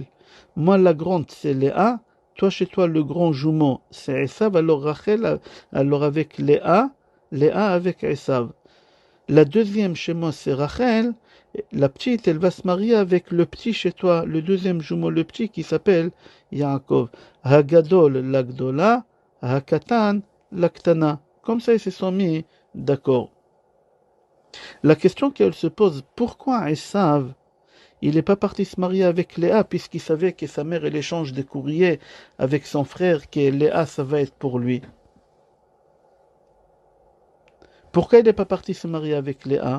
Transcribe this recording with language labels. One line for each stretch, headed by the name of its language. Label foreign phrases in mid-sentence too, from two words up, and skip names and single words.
French: Moi, la grande, c'est Léa. Toi, chez toi, le grand jumeau, c'est Esav. Alors Rachel, alors avec Léa, Léa avec Esav. La deuxième chez moi, c'est Rachel. La petite, elle va se marier avec le petit chez toi, le deuxième jumeau, le petit, qui s'appelle Yaakov.
Hebrew: הגדול לגדולה הקטן לקטנה.
French: Comme ça, ils se sont mis d'accord. La question qu'elle se pose, pourquoi Esav, il n'est pas parti se marier avec Léa, puisqu'il savait que sa mère, elle échange des courriers avec son frère, que Léa, ça va être pour lui. Pourquoi il n'est pas parti se marier avec Léa?